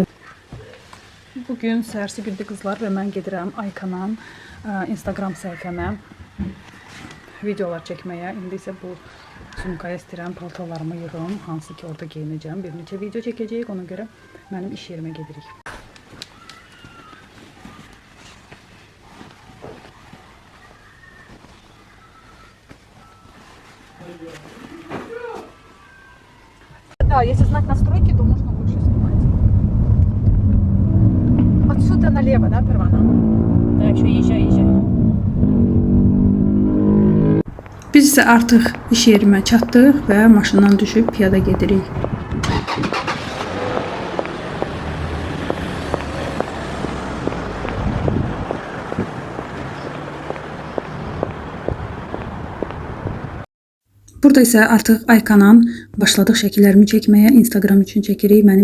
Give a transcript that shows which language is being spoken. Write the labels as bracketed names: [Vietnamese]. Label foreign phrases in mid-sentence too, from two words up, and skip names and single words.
[Azerbaijani] Bugün səhərsi gündür qızlar və mən gedirəm Aykanın Instagram səhifəmə videolar çəkməyə. İndi isə bu sumkaya istəyirəm paltolarımı yığım, hansı ki orada geyinəcəm. Bir neçə video çəkəcəyik, ona görə mənim iş yerimə gedirik. [Russian] Да, если знать настройки, то можно лучше снимать. Отсюда налево, да, Первана? Да, еще езжай. [Azerbaijani] Biz isə artıq iş yerimə çatdıq və maşından düşüb piyada gedirik. Burada isə artıq Aykanın başladıq şəkillərimi çəkməyə, Instagram üçün çəkirik, mənim